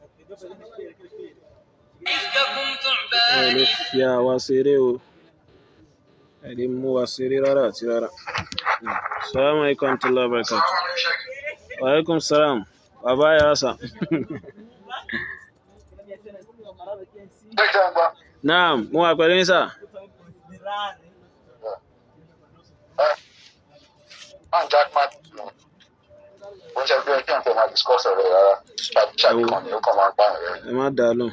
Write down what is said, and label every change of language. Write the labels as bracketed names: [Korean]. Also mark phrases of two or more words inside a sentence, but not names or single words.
[Yoruba] ẹ lè fi àwa ṣeré o, ẹ lè mú wa ṣeré rárá àti rárá. [Arabic] السلام عليكم ورحمة الله وبركاته. وعليكم السلام. [Yoruba] Bàbá yàrá sà. Naam, mo wà pẹ̀lú yín sà. Ẹ má dà á lóhùn.